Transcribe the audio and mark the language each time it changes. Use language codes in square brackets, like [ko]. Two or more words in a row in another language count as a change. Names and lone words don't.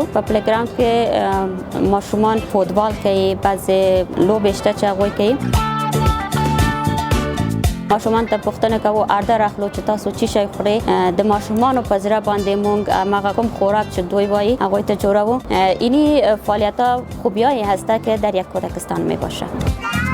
[ps] په [en] play ground [ps] کې ماشومان فوتبال کوي، بعضې لوبې شته چې هغوی کوي. ماشومان ته پوښتنه کوو اردر اخلو چې تاسو چی شی خورئ. د ماشومانو په زړه باندې مونږ هغه کوم خوراک چې دوی وایي هغوی ته جوړوو. [fa] اینی فعالیت‌ها خوبیایی هست که در یک کودکستان می باشه.